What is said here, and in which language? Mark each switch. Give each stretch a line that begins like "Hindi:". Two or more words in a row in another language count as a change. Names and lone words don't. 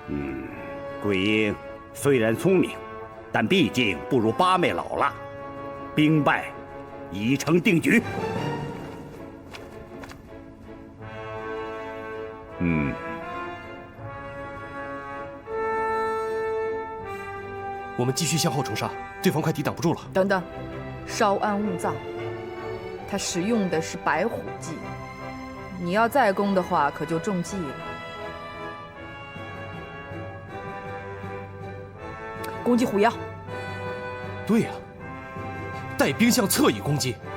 Chinese: 桂英雖然聰明，但畢竟不如八妹老辣，兵敗已成定局。我們繼續向後衝殺，對方快抵擋不住了。等等，稍安勿躁。他使用的是白虎計，你要再攻的話，可就中計了。攻擊虎腰。對呀，帶兵向側翼攻擊。